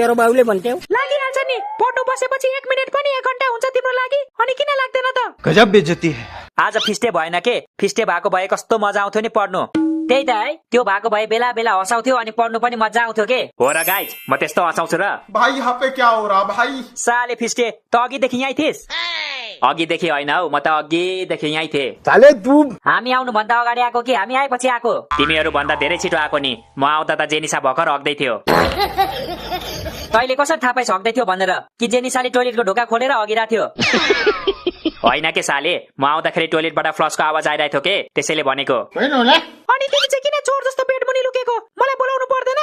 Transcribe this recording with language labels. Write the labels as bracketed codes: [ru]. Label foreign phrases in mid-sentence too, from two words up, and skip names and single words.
[ne] तेरो बाउले भन्थ्यौ लागिहाल्छ नि पढ्नु बसेपछि 1 मिनेट पनि 1 घण्टा हुन्छ तिम्रो लागि अनि किन लाग्दैन त [hi] गजब बेइज्जती है [ne] आज फिस्टे भएन के फिस्टे भएको भए कस्तो मजा आउँथ्यो नि पढ्नु त्यही त है त्यो भएको भए बेला बेला हँसाउँथ्यो अनि पढ्नु पनि मजा आउँथ्यो के हो र गाइज म त्यस्तो हँसाउँछु र [hi] भाई यहाँ पे क्या हो रहा भाई [ne] साले फिस्टे त अघिदेखि यहीँ थिइस् अघिदेखि होइन हौ म त अघिदेखि यहीँ थिएँ [hi] साले तू [ne] हामी आउनु भन्दा अगाडि आएको कि हामी आएपछि आएको तिमीहरू भन्दा धेरै छिटो आएको नि म आउँदा त जेनिसा भर्खर हग्दै थियो तैले कसरी थाहा पाइस हग्दै थियो भनेर कि जेनिसाले टोइलेटको ढोका खोलेर हगिरहेको थियो होइन के साले म आउँदाखेरि टोइलेटबाट फ्लसको आवाज आइरहेको थियो के त्यसैले भनेको अनि तिमी चाहिँ किन चोर जस्तो बेड मुनि लुकेको मलाई बोलाउनु पर्दैन